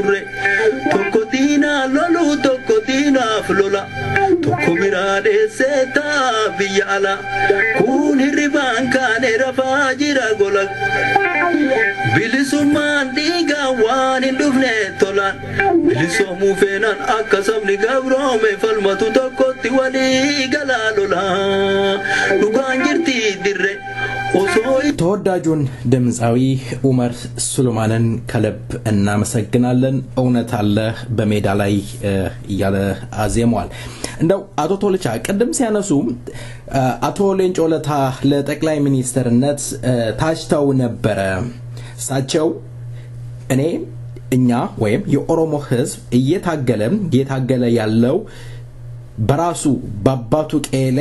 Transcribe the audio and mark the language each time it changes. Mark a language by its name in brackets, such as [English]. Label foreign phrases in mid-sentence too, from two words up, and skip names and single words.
[Oromo] turre tokko diinaa loluu tokko diinaaf lola tokko biraade seeta biyya ala kun hirribaan kaane rafaa jira gola bilisummaan dhiiga waan hin dhufne tolaan bilisoomuu feenan akka sabni gabroome falmatu tokkotti walii galaa lola dhugaan jirti dirre [Amharic] ተወዳጁን ድምጻዊ ኡመር ሱሌማንን ከልብ እናመሰግናለን እውነት አለ በሜዳ ላይ እያለ አዜሟል እንደው አቶ ቶልቻ ቀደም ሲያነሱ አቶ ሌንጮ ለታ ለጠቅላይ ሚኒስትርነት ታጭተው ነበር ሳቸው እኛ ወይም የኦሮሞ ህዝብ እየታገለ ያለው በራሱ ባባቱ ቀላይ